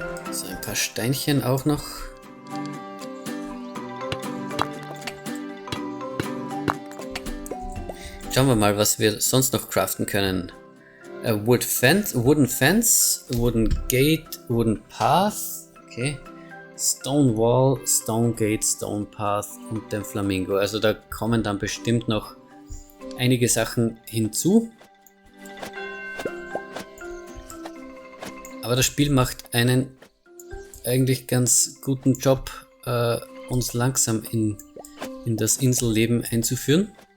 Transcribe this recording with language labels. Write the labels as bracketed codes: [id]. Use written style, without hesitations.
[de] So, ein paar Steinchen auch noch. Schauen wir mal, was wir sonst noch craften können. [en] A wooden fence, wooden gate, wooden path. Okay. Stone wall, stone gate, stone path [de] und den Flamingo. Also da kommen dann bestimmt noch einige Sachen hinzu. Aber das Spiel macht einen eigentlich ganz guten Job, uns langsam in das Inselleben einzuführen.